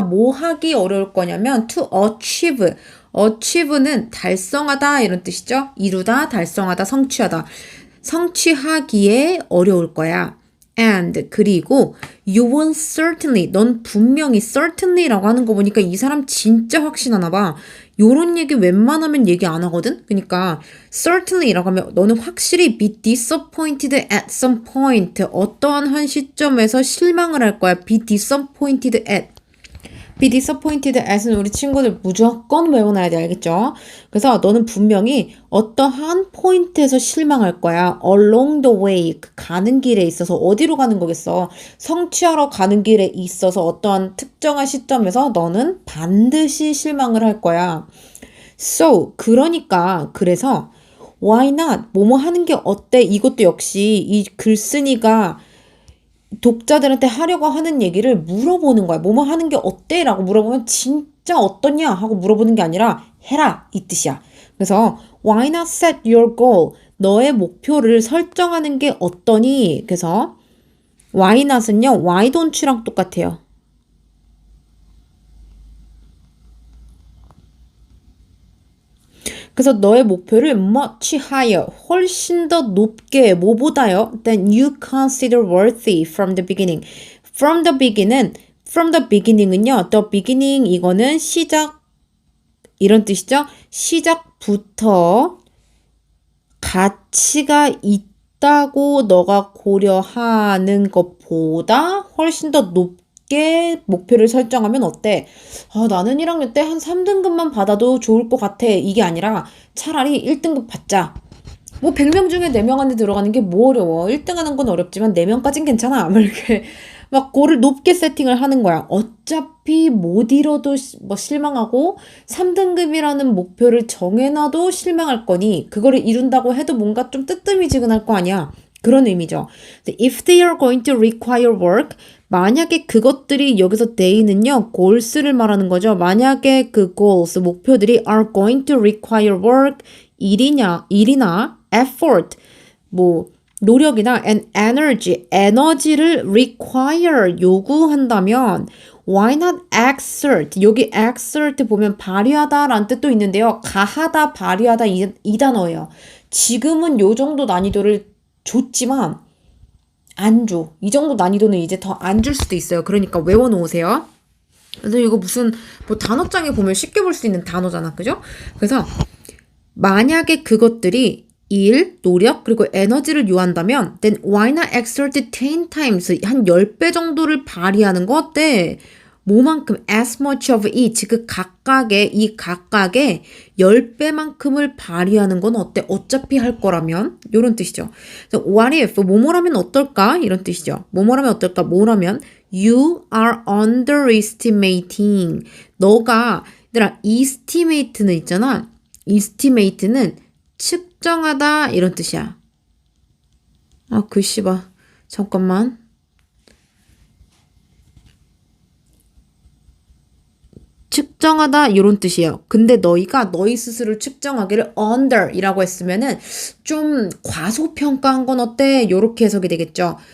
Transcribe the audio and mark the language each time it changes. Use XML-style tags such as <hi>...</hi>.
<ko>뭐 하기 어려울 거냐면</ko> <en>to achieve.</en> <ko>achieve는 달성하다 이런 뜻이죠. 이루다, 달성하다, 성취하다. 성취하기에 어려울 거야.</ko> <en>And</en> <ko>그리고</ko> <en>you will certainly</en> <ko>넌 분명히 certainly라고 하는 거 보니까 이 사람 진짜 확신하나 봐. 요런 얘기 웬만하면 얘기 안 하거든. 그러니까 certainly라고 하면 너는 확실히</ko> <en>be disappointed at some point.</en> <ko>어떠한 한 시점에서 실망을 할 거야.</ko> <en>be disappointed at. be disappointed at</en> <ko>은 우리 친구들 무조건 외워놔야 돼. 알겠죠? 그래서 너는 분명히 어떠한 포인트에서 실망할 거야.</ko> <en>along the way.</en> <ko>가는 길에 있어서 어디로 가는 거겠어? 성취하러 가는 길에 있어서 어떠한 특정한 시점에서 너는 반드시 실망을 할 거야.</ko> <en>So,</en> <ko>그래서</ko> <en>why not?</en> <ko>뭐뭐 하는 게 어때? 이것도 역시 이 글쓴이가 독자들한테 하려고 하는 얘기를 물어보는 거야. 뭐뭐 하는 게 어때? 라고 물어보면 진짜 어떠냐? 하고 물어보는 게 아니라 해라 이 뜻이야. 그래서</ko> <en>why not set your goal?</en> <ko>너의 목표를 설정하는 게 어떠니? 그래서</ko> <en>why not</en> <ko>은요.</ko> <en>why don't you</en> <ko>랑 똑같아요. 그래서 너의 목표를</ko> <en>much higher,</en> <ko>훨씬 더 높게, 뭐보다요?</ko> <en>than you consider worthy from the beginning. from the beginning은요. the beginning</en> <ko>이거는 시작 이런 뜻이죠. 시작부터 가치가 있다고 너가 고려하는 것보다 훨씬 더 높게 목표를 설정하면 어때? 나는 1학년 때 한 3등급만 받아도 좋을 것 같아. 이게 아니라 차라리 1등급 받자. 뭐 100명 중에 4명 안에 들어가는 게 뭐 어려워. 1등 하는 건 어렵지만 4명까진 괜찮아. 뭐 이렇게 막 고를 높게 세팅을 하는 거야. 어차피 못 이뤄도 뭐 실망하고 3등급이라는 목표를 정해놔도 실망할 거니 그거를 이룬다고 해도 뭔가 좀 뜨뜻미지근할 거 아니야. 그런 의미죠.</ko> <en>If they are going to require work,</en> <ko>만약에 그것들이 여기서</ko> <en>they는요, goals를</en> <ko>말하는 거죠. 만약에 그 goals, 목표들이</ko> <en>are going to require work,</en> <ko>일이나 effort, 뭐 노력이나</ko> <en>and energy,</en> <ko>에너지를 require, 요구한다면</ko> <en>why not exert,</en> <ko>여기 exert 보면 발휘하다 라는 뜻도 있는데요. 가하다, 발휘하다 이 단어예요. 지금은 요 정도 난이도를 줬지만 안 줘. 이 정도 난이도는 이제 더 안 줄 수도 있어요. 그러니까 외워놓으세요. 그래서 이거 무슨 뭐 단어장에 보면 쉽게 볼 수 있는 단어잖아. 그죠? 그래서 만약에 그것들이 일, 노력, 그리고 에너지를 요한다면</ko> <en>then why not exert 10 times,</en> <ko>한 10배 정도를 발휘하는 거 어때? 뭐만큼</ko> <en>as much of each,</en> <ko>그 각각의, 이 각각의 10배만큼을 발휘하는 건 어때? 어차피 할 거라면 이런 뜻이죠. 그래서</ko> <en>what if,</en> <ko>뭐뭐라면 어떨까? 이런 뜻이죠. 뭐뭐라면 어떨까? 뭐라면</ko> <en>you are underestimating.</en> <ko>너가, 얘들아, estimate는 있잖아. estimate는 측정하다 이런 뜻이야. 글씨 봐. 잠깐만. 측정하다 이런 뜻이에요. 근데 너희가 너희 스스로를 측정하기를 under이라고 했으면은 좀 과소평가한 건 어때? 요렇게 해석이 되겠죠.</ko>